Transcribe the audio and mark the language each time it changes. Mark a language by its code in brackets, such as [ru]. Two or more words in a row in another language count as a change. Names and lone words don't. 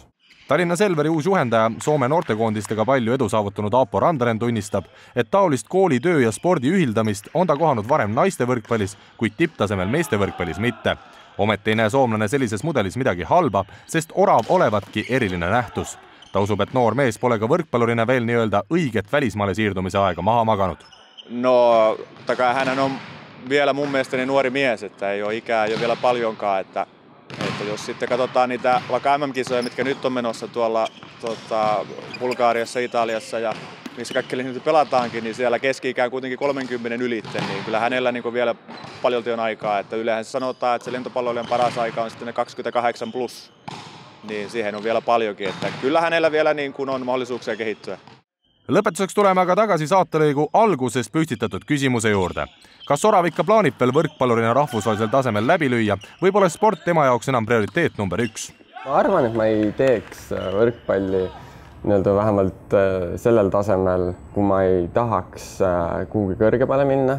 [et] Tallinna Selveri uus juhendaja, Soome noortekoondistega palju edu saavutanud Aapo Randaren tunnistab, et taolist kooli, töö ja spordi ühildamist on ta kohanud varem naiste võrkpallis, kuid tipptasemel meeste võrkpallis mitte. Ometi ei näe soomlane sellises mudelis midagi halba, sest Orav olevatki eriline nähtus. Ta usub, et noor mees pole ka võrkpallurina veel nii-öelda õiget välismaale siirdumise aega maha maganud. [fi] No, hän on vielä mun mielestäni nuori mies, että ei ole ikää jo vielä paljonkaan, että jos sitten katsotaan niitä vaikka MM-kisoja, mitkä nyt on menossa tuolla Bulgariassa, Italiassa ja missä kaikki nyt pelataankin, niin siellä keski-ikään kuitenkin 30 ylitten, niin kyllä hänellä niin vielä paljolti on aikaa. Että yleensä sanotaan, että se lentopalloilijan paras aika on sitten ne 28+, niin siihen on vielä paljonkin. Että kyllä hänellä vielä niin kuin on mahdollisuuksia kehittyä. [et] Lõpetuseks tuleme aga tagasi saatelõigu alguses püstitatud küsimuse juurde. Kas Orav ikka plaanib veel võrkpallurina rahvusvahelisel tasemel läbi lüüa või pole sport tema jaoks enam prioriteet number 1? Ma arvan, et ma ei teeks võrkpalli nii-öelda vähemalt sellel tasemel, kui ma ei tahaks kuhugi kõrgemale minna.